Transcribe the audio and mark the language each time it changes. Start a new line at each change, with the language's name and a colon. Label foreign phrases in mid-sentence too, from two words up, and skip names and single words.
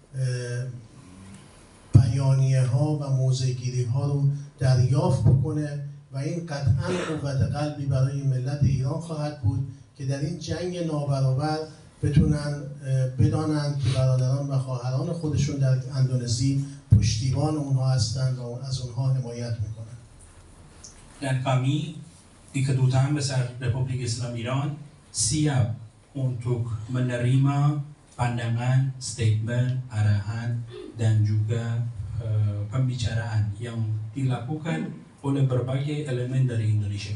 Persian: بیانیه‌ها و موضع‌گیری‌ها رو دریافت بکنه و این قطعاً قوت قلبی برای ملت ایران خواهد بود که در این جنگ نابرابر بتونن بدانند که برادران و خواهران خودشون در اندونزی پشتیبان اونها هستند و از اونها حمایت میکنند.
Indonesian: Dan kami di Kedutaan Besar Republik Islam Iran siap untuk menerima pandangan, statement, arahan dan juga pembicaraan yang dilakukan oleh berbagai elemen dari Indonesia.